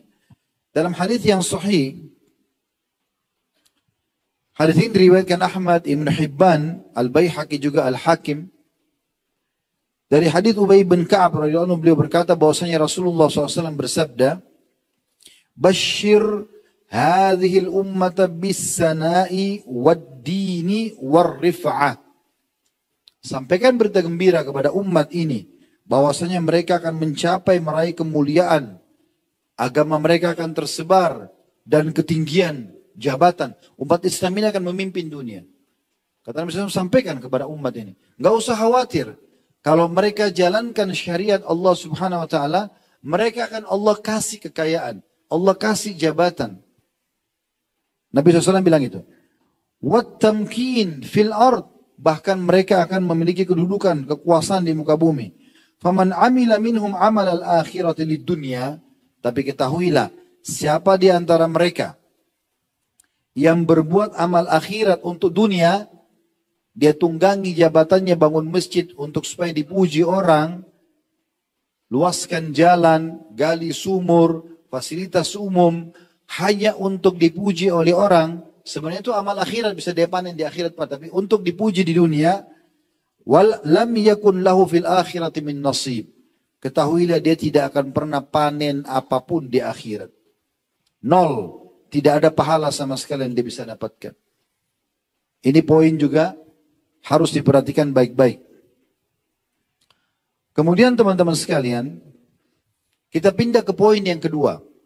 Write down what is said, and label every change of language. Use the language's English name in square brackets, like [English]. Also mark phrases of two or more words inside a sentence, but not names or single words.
[Indonesian] Dalam hadis yang sahih, hadis ini diriwayatkan Ahmad, Ibn Hibban, Al-Baihaqi juga Al-Hakim. Dari hadis Ubay bin Ka'ab [Arabic] رضي الله عنه, [Indonesian] beliau berkata bahwasanya Rasulullah SAW bersabda, [Arabic] "بشر هذه الأمة بالسناء والدين والرفعة." [Indonesian] Sampaikan berita gembira kepada umat ini bahwasanya mereka akan mencapai meraih kemuliaan, agama mereka akan tersebar dan ketinggian jabatan. Umat Islam ini akan memimpin dunia. Kata Nabi SAW, sampaikan kepada umat ini, nggak usah khawatir. Kalau mereka jalankan syariat Allah [Arabic] سبحانه وتعالى, [Indonesian] mereka akan Allah kasih kekayaan, Allah kasih jabatan. Nabi SAW bilang itu. [Arabic] والتمكين في الأرض, [Indonesian] bahkan mereka akan memiliki kedudukan, kekuasaan di muka bumi. [Arabic] فمن عمل منهم عمل الآخرة للدنيا, [Indonesian] tapi ketahuilah siapa di antara mereka yang berbuat amal akhirat untuk dunia, dia tunggangi jabatannya bangun masjid untuk supaya dipuji orang, luaskan jalan, gali sumur, fasilitas umum hanya untuk dipuji oleh orang. Sebenarnya itu amal akhirat, bisa dia panen di akhirat, tapi untuk dipuji di dunia, [Arabic] ولم يكن له في الآخرة من نصيب. [Indonesian] Ketahuilah dia tidak akan pernah panen apapun di akhirat. Nol. Tidak ada pahala sama sekali yang dia bisa dapatkan. Ini poin juga harus diperhatikan baik-baik. Kemudian teman-teman sekalian, kita pindah ke poin yang kedua.